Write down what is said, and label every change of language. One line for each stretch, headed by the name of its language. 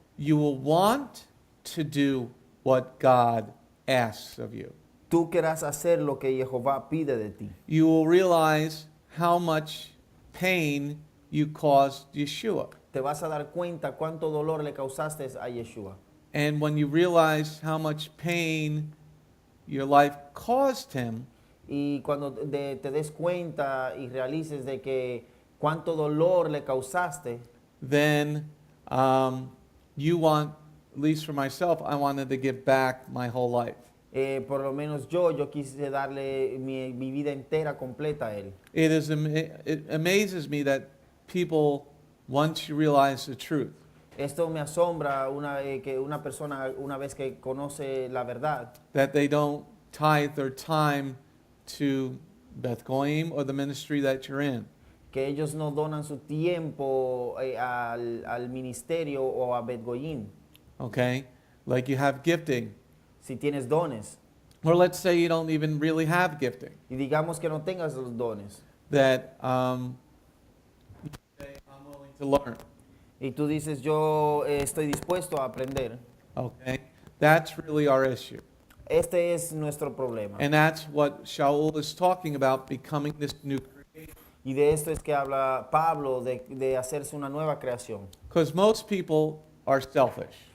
English: you will want to do what God asks of you.
Spanish: tú querrás hacer lo que Jehová pide de ti.
English: You will realize how much pain you caused Yeshua.
Spanish: Te vas a dar cuenta cuánto dolor le causaste a Yeshua.
English: And when you realize how much pain your life caused him,
Spanish: Y cuando te des cuenta y realices de que cuánto dolor le causaste,
English: then you want, at least for myself, I wanted to give back my whole life.
Spanish: por lo menos yo quise darle mi vida entera completa a él.
English: It amazes me that people, once you realize the truth,
Spanish: Esto me asombra que una persona una vez que conoce la verdad,
English: that they don't tithe their time to Beth Goyim or the ministry that you're in.
Spanish: que ellos no donan su tiempo al ministerio o a Bet Goyim.
English: Okay? Like you have gifting.
Spanish: Si tienes dones,
English: Or let's say you don't even really have gifting.
Spanish: y digamos que no tengas los dones,
English: That you say, I'm willing to learn.
Spanish: y tú dices, yo estoy dispuesto a aprender,
English: Okay? That's really our issue.
Spanish: este es nuestro problema.
English: And that's what Shaul is talking about, becoming this new creation.
Spanish: Y de esto es que habla Pablo, de hacerse una nueva creación.
English: Because most people are selfish.